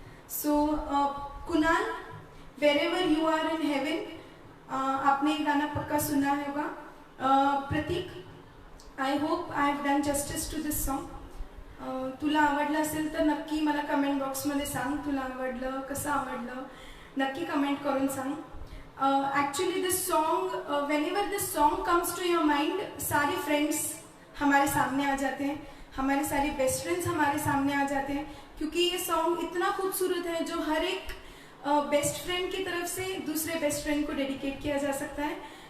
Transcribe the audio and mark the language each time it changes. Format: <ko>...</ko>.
<hi>So Kunal,</hi> <en>wherever you are in heaven,</en> <hi>आपने ये गाना पक्का सुना होगा।</hi> <en>Prateek, I hope I have done justice to this song.</en> <mr>तुला आवडलं असेल तर नक्की मला कमेंट बॉक्समध्ये सांग, तुला आवडलं, कसं आवडलं, नक्की कमेंट करून सांग।</mr> <en>actually this song, whenever this song comes to your mind,</en> <hi>सारे फ्रेंड्स हमारे सामने आ जाते हैं, हमारे सारे बेस्ट फ्रेंड्स हमारे सामने आ जाते हैं, क्योंकि ये सॉन्ग इतना खूबसूरत है जो हर एक बेस्ट फ्रेंड की तरफ से दूसरे बेस्ट फ्रेंड को डेडिकेट किया जा सकता है।</hi>